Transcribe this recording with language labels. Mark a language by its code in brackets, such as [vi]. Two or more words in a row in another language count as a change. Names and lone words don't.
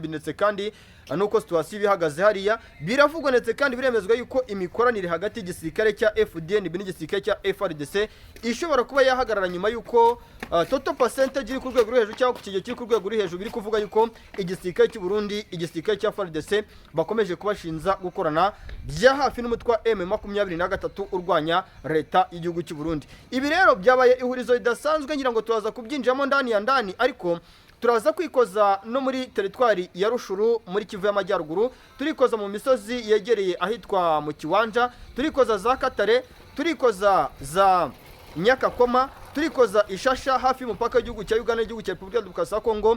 [rw] ndetse kandi nuko situasiyo bihagaze hariya biravugwa ndetse kandi biremezwa yuko imikoranire hagati y'igisirikare cya FDNB n'igisirikare cya FARDC ishobora kuba yahagarara nyuma yuko [en] total percentage [rw] iri ku rwego rwo hejuru cyangwa ku kigero kiri ku rwego ruri hejuru biri kuvuga yuko igisirikare cy'u Burundi, igisirikare cya FARDC bakomeje kubashinza gukorana bya hafi n'umutwe wa M23 urwanya leta y'igihugu cy'u Burundi. Ibi rero byabaye ihurizo ridasanzwe ngira ngo tuzaza kubyinjiramo [sw] ndani ya ndani, [rw] ariko turaza kwikoza no muri teritwari ya Rushuru muri Kivu y'Amajyaruguru, turikoza mu misozi yegereye ahitwa mu Kiwanja, turikoza za Katare, turikoza za Nyakakoma, turikoza Ishasha hafi y'umupaka w'igihugu cya Uganda n'igihugu cya Repubulika ya Demokarasi ya Kongo.